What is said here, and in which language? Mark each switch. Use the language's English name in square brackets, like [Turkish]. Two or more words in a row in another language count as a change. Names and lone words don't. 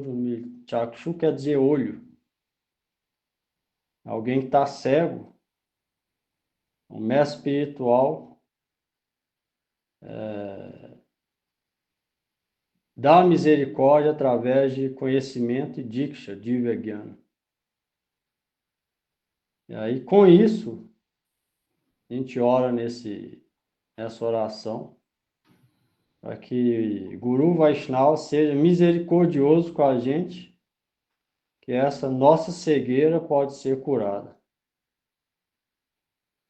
[Portuguese] Chakshu quer dizer olho. Alguém que está cego, um mestre espiritual, dá misericórdia através de conhecimento e diksha, [Sanskrit] divya gyana. [Portuguese] E aí, com isso, a gente ora nessa oração para que [Sanskrit] Guru Vaishnava [Portuguese] seja misericordioso com a gente, que essa nossa cegueira pode ser curada.